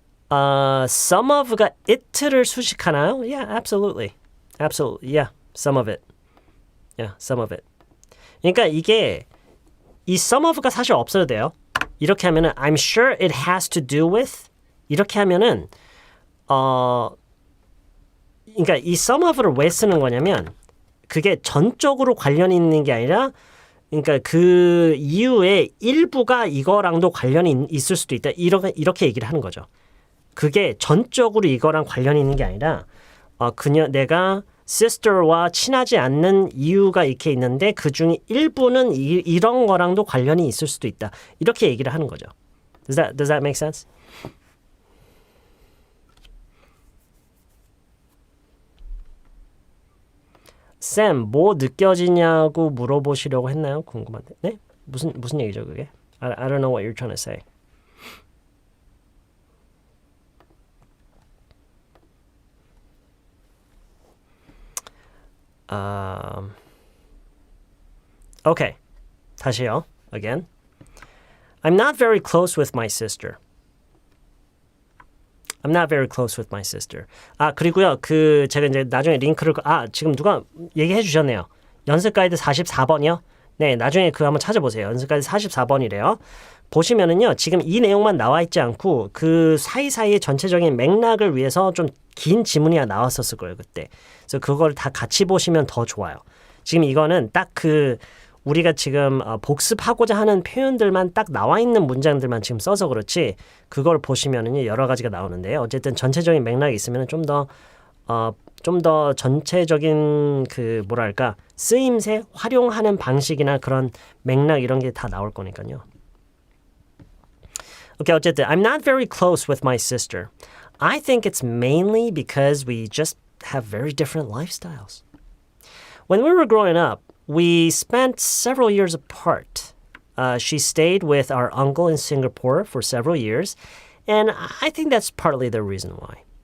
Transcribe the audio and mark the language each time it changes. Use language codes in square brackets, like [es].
[ko] Some of가 it를 수식하나요? [en] Yeah, absolutely. Absolutely. Yeah, some of it. Yeah, some of it. [ko] 그러니까 이게 이 some of가 사실 없어도 돼요. 이렇게 하면은 [en] I'm sure it has to do with [ko] 이렇게 하면은 그러니까 이 some of를 왜 쓰는 거냐면 그게 전적으로 관련이 있는 게 아니라 그러니까 그 이유의 일부가 이거랑도 관련이 있을 수도 있다. 이렇게 얘기를 하는 거죠. 그게 전적으로 이거랑 관련이 있는 게 아니라 내가 sister와 친하지 않는 이유가 이렇게 있는데 그 중에 일부는 이런 거랑도 관련이 있을 수도 있다. 이렇게 얘기를 하는 거죠. [en] Does that make sense? [ko] 쌤, 뭐 느껴지냐고 물어보시려고 했나요? 궁금한데. 네? 무슨 얘기죠, 그게? [en] I don't know what you're trying to say. Okay. [ko] 다시요. [en] Again. I'm not very close with my sister. I'm not very close with my sister. [ko] 그리고요. 제가 이제 나중에 링크를 지금 누가 얘기해 주셨네요. 연습 가이드 44번이요? 네, 나중에 그거 한번 찾아보세요. 연습 가이드 44번이래요. 보시면은요. 지금 이 내용만 나와 있지 않고 그 사이사이의 전체적인 맥락을 위해서 좀 긴 지문이 나왔었을 거예요, 그때. 그래서 그걸 다 같이 보시면 더 좋아요. 지금 이거는 딱 우리가 지금 복습하고자 하는 표현들만 딱 나와 있는 문장들만 지금 써서 그렇지 그걸 보시면은 여러 가지가 나오는데요. 어쨌든 전체적인 맥락이 있으면 좀 더 전체적인 쓰임새 활용하는 방식이나 그런 맥락 이런 게 다 나올 거니까요. 오케이, 어쨌든 [en] I'm not very close with my sister. I think it's mainly because we just have very different lifestyles. When we were growing up, We spent several years apart. She stayed with our uncle in Singapore for several years, and I think that's partly the reason why.